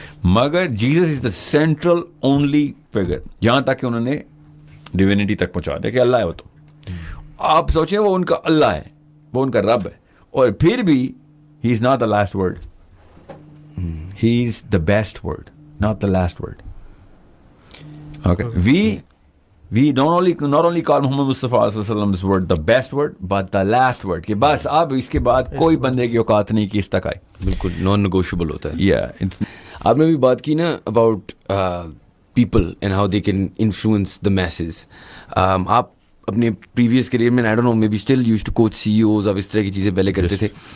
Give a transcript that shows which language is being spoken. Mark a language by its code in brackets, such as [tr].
[ur] مگر [en] Jesus is the central only figure, [ur] یہاں تک کہ انہوں نے ڈیوینٹی تک پہنچا دیا کہ اللہ ہے وہ. تو آپ سوچیں وہ ان کا اللہ ہے, وہ ان کا رب ہے, اور پھر بھی [en] he is not the last word, [ur] he is the best word, not the last word. [en] okay, we not only call Muhammad Mustafa sallallahu alaihi wasallam this word the best word but the last word [ur] کہ بس اب اس کے بعد کوئی بندے کی اوقات نہیں کہ اس تک آئے. بالکل نان نیگوشیبل ہوتا ہے. آپ [en] نے بھی بات کی نا about people and how they can influence the masses. [ur] آپ اپنے پریویس کریئر میں [en] I don't know may be still used to coach CEOs, [ur] آپ اس طرح کی چیزیں پہلے کرتے تھے.